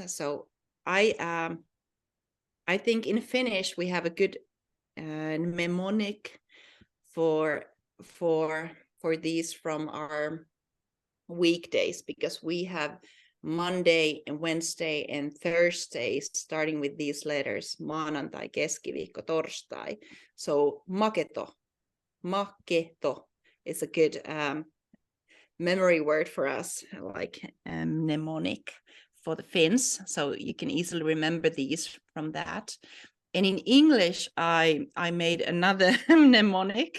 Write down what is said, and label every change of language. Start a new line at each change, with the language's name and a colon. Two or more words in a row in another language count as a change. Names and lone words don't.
English: So I think in Finnish we have a good mnemonic for these from our weekdays, because we have Monday and Wednesday and Thursday starting with these letters:
Finnish: maanantai, keskiviikko, torstai.
English: So maketo is a good memory word for us, like mnemonic for the Finns. So you can easily remember these from that. And in English, I made another mnemonic.